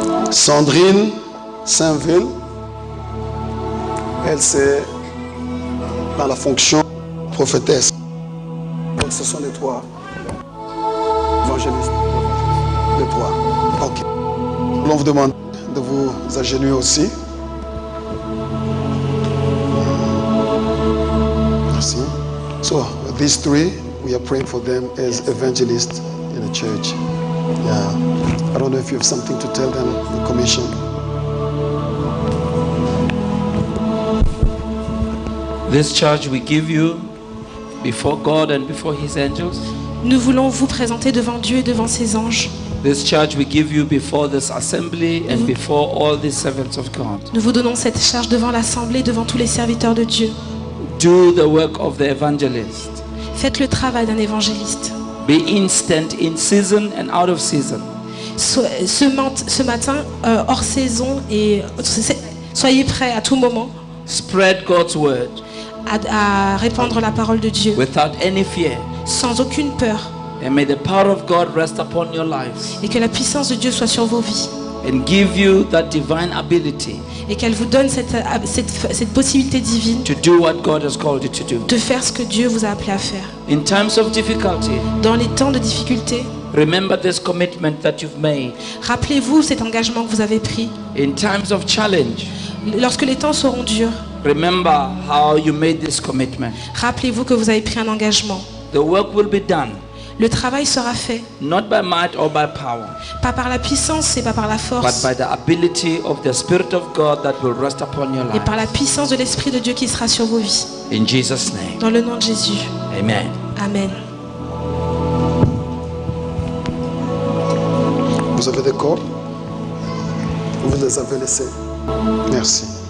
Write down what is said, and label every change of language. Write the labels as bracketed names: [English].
[French] Sandrine Saint-Ville. Elle, c'est dans la fonction prophétesse. Donc ce sont les trois évangélistes. Les trois. Ok. Nous allons vous demander de vous agenouiller aussi. Merci. [English] So, these three, we are praying for them as evangelists in the church. Yeah. I don't know if you have something to tell them, the commission. This church we give you before God and before His angels. [French] Nous voulons vous présenter devant Dieu et devant ses anges. [English] This church we give you before this assembly and before all the servants of God. [French] Nous vous donnons cette charge devant l'assemblée, devant tous les serviteurs de Dieu. [English] Do the work of the evangelist. [French] Faites le travail d'un évangéliste. [English] Be instant in season and out of season. [French] Ce matin, hors saison, et soyez prêts à tout moment [English] Spread God's word [French] à répandre la parole de Dieu [English] without any fear. [French] sans aucune peur. [English] And may the power of God rest upon your lives [French] Et que la puissance de Dieu soit sur vos vies. [English] and give you that divine ability [French] Et qu'elle vous donne cette possibilité divine [English] to do what God has called you to do. [French] de faire ce que Dieu vous a appelé à faire. [English] In times of difficulty, [French] Dans les temps de difficulté, [English] remember this commitment that you've made. [French] rappelez-vous cet engagement que vous avez pris. [English] In times of challenge, [French] Lorsque les temps seront durs, [English] remember how you made this commitment. [French] rappelez-vous que vous avez pris un engagement. [English] The work will be done, [French] Le travail sera fait, [English] not by might or by power, [French] pas par la puissance et pas par la [English] but [French] force, [English] by the ability of the Spirit of God that will rest upon your [French] et par la [English] life. [French] puissance de l'Esprit de Dieu qui sera sur vos vies. [English] In Jesus' name, [French] Dans le nom de Jésus. [English] amen. [French] Amen. Vous avez des cordes? Vous les avez laissés. Merci.